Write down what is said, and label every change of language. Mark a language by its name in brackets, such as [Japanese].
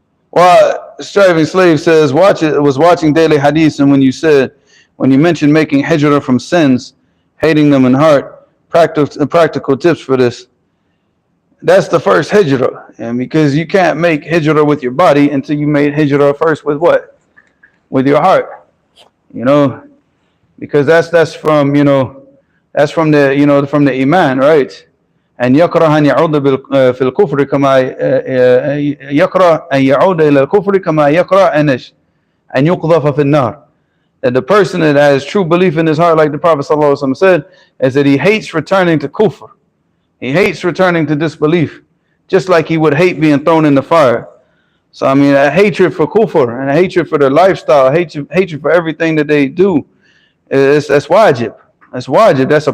[English] Well, Striving Slave says, was watching Daily Hadith, and when you mentioned making hijrah from sins, hating them in heart, practical tips for this. That's the first hijrah, and because you can't make hijrah with your body until you made hijrah first with what? With your heart, because that's from the from the iman, right? [Arabic] And يكره أن يعود في الكفر كما يكره أن يعود إلى الكفر كما يكره أن يقذف في النار. [English] That the person that has true belief in his heart, like the Prophet ﷺ said, is that he hates returning to kufr. He hates returning to disbelief, just like he would hate being thrown in the fire. So I mean, a hatred for kufr and a hatred for their lifestyle, hatred for everything that they do, that's wajib. That's wajib.